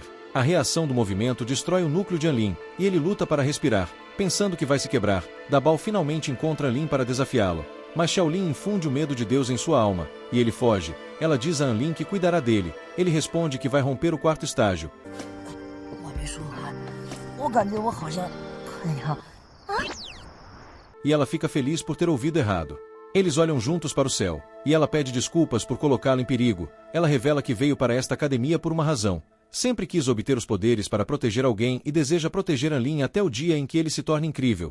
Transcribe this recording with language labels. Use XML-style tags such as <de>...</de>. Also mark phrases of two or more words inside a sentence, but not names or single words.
<pt>A reação do movimento destrói o núcleo de Anlin, e ele luta para respirar, pensando que vai se quebrar. Dabao finalmente encontra Anlin para desafiá-lo, mas Shaolin infunde o medo de Deus em sua alma, e ele foge. Ela diz a Anlin que cuidará dele. Ele responde que vai romper o quarto estágio.</pt> <zh>我感觉我好像可以哈。</zh> <pt>E ela fica feliz por ter ouvido errado. Eles olham juntos para o céu, e ela pede desculpas por colocá-lo em perigo. Ela revela que veio para esta academia por uma razão. Sempre quis obter os poderes para proteger alguém e deseja proteger Anlin até o dia em que ele se torne incrível.</pt>